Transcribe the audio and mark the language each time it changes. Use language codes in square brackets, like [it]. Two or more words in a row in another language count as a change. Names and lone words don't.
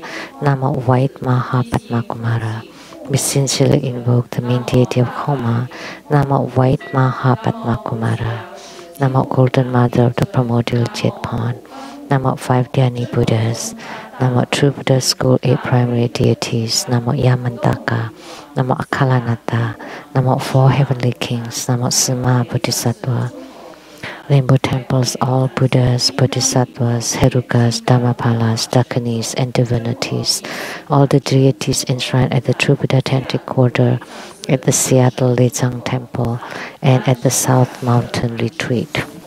[en] Namo White Maha Padmakumara. We sincerely invoke the main deity of Homa. Namo White Maha Padmakumara. Namo Golden Mother of the Primordial Jet Pond. Namo 5 Dhyani Buddhas. Namo True Buddha School 8 Primary Deities. Namo Yamantaka. Namo Akalanata. Namo 4 Heavenly Kings. Namo Sima Bodhisattva. Rainbow temples, all Buddhas, Bodhisattvas, Herukas, Dhammapalas, Dakanis, and divinities. All the deities enshrined at the True Buddha Tantric Quarter, at the Seattle Lechang Temple, and at the South Mountain Retreat.